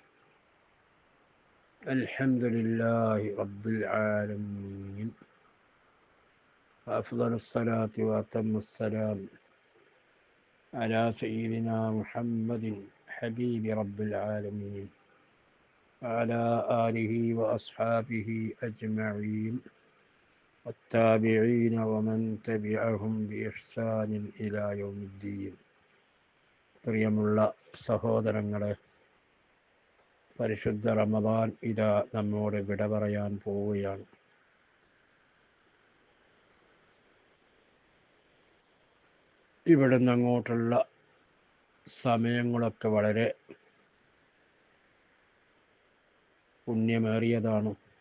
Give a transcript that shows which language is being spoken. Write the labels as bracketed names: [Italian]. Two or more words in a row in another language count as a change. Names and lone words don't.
[Arabic] الحمد لله رب العالمين، وأفضل الصلاة وأتم السلام على سيدنا محمد حبيب رب العالمين وعلى آله وأصحابه أجمعين والتابعين ومن تبعهم بإحسان إلى يوم الدين. [Malayalam] പ്രിയമുള്ള സഹോദരങ്ങളെ, പരിശുദ്ധ റമദാൻ ഇതാ നമ്മോട് വിട പറയാൻ പോവുകയാണ്. ഇവിടുന്ന് അങ്ങോട്ടുള്ള സമയങ്ങളൊക്കെ വളരെ പുണ്യമേറിയതാണ്.